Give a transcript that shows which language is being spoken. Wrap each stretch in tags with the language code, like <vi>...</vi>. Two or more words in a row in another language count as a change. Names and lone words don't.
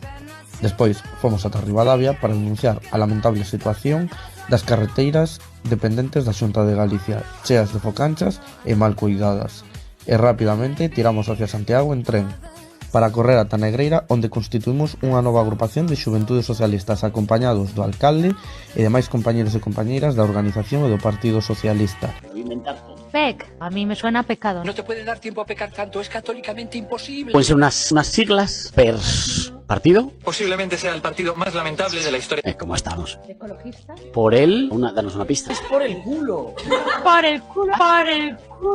<gl>Despois fomos ata Ribadavia para denunciar a lamentable situación das carreteiras dependentes da Xunta de Galicia, cheas de focanchas e mal cuidadas. E rapidamente tiramos hacia Santiago en tren, para correr ata Negreira, onde constituímos unha nova agrupación de xuventudes socialistas acompañados do alcalde e demais compañeros e compañeiras da organización e do Partido Socialista. Movimentar todo. PEC.</gl> <es>A mí me suena a pecado. No te puede dar tiempo a pecar tanto, es católicamente imposible. Pueden ser unas siglas per partido. Posiblemente sea el partido más lamentable de la historia. ¿Cómo estamos? ¿Ecologista? Por él, danos una pista. Es por el culo. Por el culo, por el culo.</es>